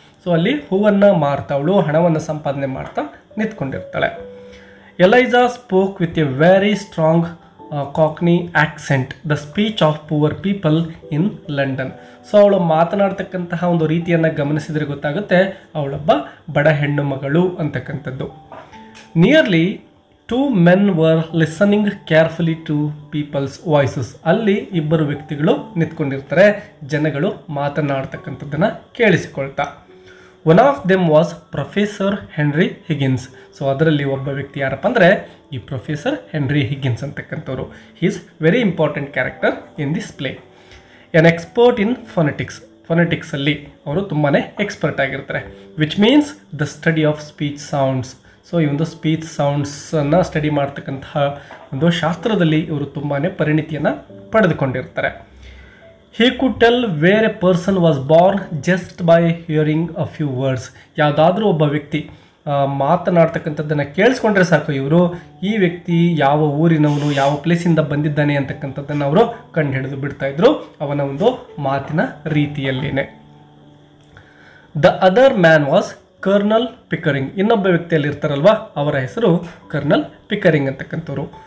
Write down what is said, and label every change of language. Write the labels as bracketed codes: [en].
[kn] So ಅಲ್ಲಿ ಹೂವನ್ನು ಮಾರ್ತವಳು ಹಣವನ್ನು ಸಂಪಾದನೆ ಮಾಡ್ತಾ ನಿಂತ್ಕೊಂಡಿರ್ತಾಳೆ. [en] Eliza spoke with a very strong cockney accent the speech of poor people in London. [kn] So ಅವಳು ಮಾತನಾಡ್ತಕ್ಕಂತಹ ಒಂದು ರೀತಿಯನ್ನು ಗಮನಿಸಿದರೆ ಗೊತ್ತಾಗುತ್ತೆ ಅವಳೊಬ್ಬ ಬಡ ಹೆಣ್ಣು ಮಗಳು ಅಂತಕ್ಕಂಥದ್ದು. [en] Nearly 2 men were listening carefully to people's voices. [kn] ಅಲ್ಲಿ ಇಬ್ಬರು ವ್ಯಕ್ತಿಗಳು ನಿಂತ್ಕೊಂಡಿರ್ತಾರೆ, ಜನಗಳು ಮಾತನಾಡ್ತಕ್ಕಂಥದ್ದನ್ನು ಕೇಳಿಸಿಕೊಳ್ತಾ. [en] One of them was professor Henry Higgins. [kn] So ಅದರಲ್ಲಿ ಒಬ್ಬ ವ್ಯಕ್ತಿ ಯಾರಪ್ಪ ಅಂದರೆ ಈ professor henry Higgins ಅಂತಕ್ಕಂಥವ್ರು. [en] He is very important character in this play. An expert in ಫೊನೆಟಿಕ್ಸಲ್ಲಿ [kn] ಅವರು ತುಂಬಾ ಎಕ್ಸ್ಪರ್ಟ್ ಆಗಿರ್ತಾರೆ. [en] Which means the study of speech sounds. [kn] So ಈ ಒಂದು ಸ್ಪೀಚ್ ಸೌಂಡ್ಸನ್ನು ಸ್ಟಡಿ ಮಾಡ್ತಕ್ಕಂತಹ ಒಂದು ಶಾಸ್ತ್ರದಲ್ಲಿ ಇವರು ತುಂಬಾ ಪರಿಣಿತಿಯನ್ನು ಪಡೆದುಕೊಂಡಿರ್ತಾರೆ. [en] He could tell where a person was born just by hearing a few words. [kn] ಯಾವುದಾದ್ರೂ ಒಬ್ಬ ವ್ಯಕ್ತಿ ಮಾತನಾಡ್ತಕ್ಕಂಥದ್ದನ್ನು ಕೇಳಿಸ್ಕೊಂಡ್ರೆ ಸಾಕು ಇವರು ಈ ವ್ಯಕ್ತಿ ಯಾವ ಊರಿನವನು, ಯಾವ ಪ್ಲೇಸಿಂದ ಬಂದಿದ್ದಾನೆ ಅಂತಕ್ಕಂಥದ್ದನ್ನು ಅವರು ಕಂಡುಹಿಡಿದು ಬಿಡ್ತಾ ಇದ್ರು ಅವನ ಒಂದು ಮಾತಿನ ರೀತಿಯಲ್ಲೇನೆ. [en] The other man was colonel Pickering. [kn] ಇನ್ನೊಬ್ಬ ವ್ಯಕ್ತಿಯಲ್ಲಿ ಇರ್ತಾರಲ್ವ, ಅವರ ಹೆಸರು ಕರ್ನಲ್ ಪಿಕರಿಂಗ್ ಅಂತಕ್ಕಂಥವ್ರು.